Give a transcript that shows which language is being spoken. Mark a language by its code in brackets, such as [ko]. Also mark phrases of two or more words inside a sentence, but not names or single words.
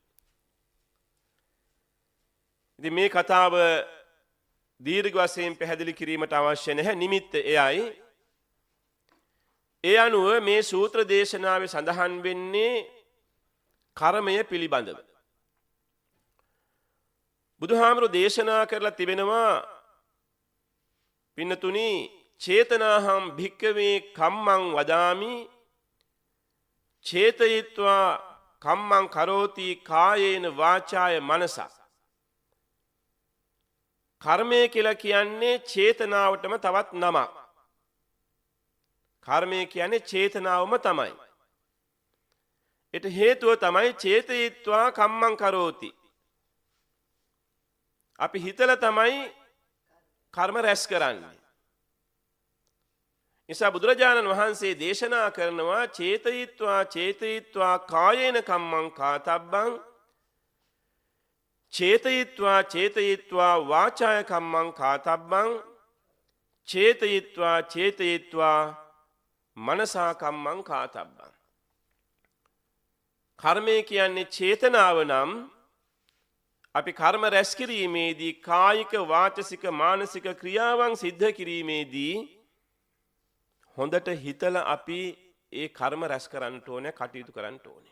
[si] ඉතින් මේ කතාව දීර්ඝ වශයෙන් පැහැදිලි කිරීමට අවශ්‍ය නැහැ. නිමිත්ත එයයි. ඒ අනුව මේ සූත්‍ර දේශනාවේ සඳහන් වෙන්නේ කර්මය පිළිබඳව. බුදුහාමුදුරුවෝ දේශනා කරලා තිබෙනවා පින්නතුනි, [pi] චේතනාහම් භික්කවේ කම්මං වදාමි චේතයිත්වා කම්මං කරෝති කායේන වාචාය මනසා. [si] කර්මය කියලා කියන්නේ චේතනාවටම තවත් නමක්. කර්මය කියන්නේ චේතනාවම තමයි. ඒට හේතුව තමයි [pi] චේතයීත්වා කම්මං කරෝති. [si] අපි හිතලා තමයි කර්ම රැස් කරන්නේ. නිසා බුදුරජාණන් වහන්සේ දේශනා කරනවා [pi] චේතයීත්වා කායේන කම්මං කාතබ්බං චේතයීත්වා වාචාය කම්මං කාතබ්බං චේතයීත්වා මනසා කම්මං කාතබ්බං. [si] කර්මය කියන්නේ චේතනාව නම් අපි කර්ම රැස් කිරීමේදී කායික වාචසික මානසික ක්‍රියාවන් සිද්ධ කිරීමේදී හොඳට හිතලා අපි ඒ කර්ම රැස් කරන්න ඕනේ, කටයුතු කරන්න ඕනේ.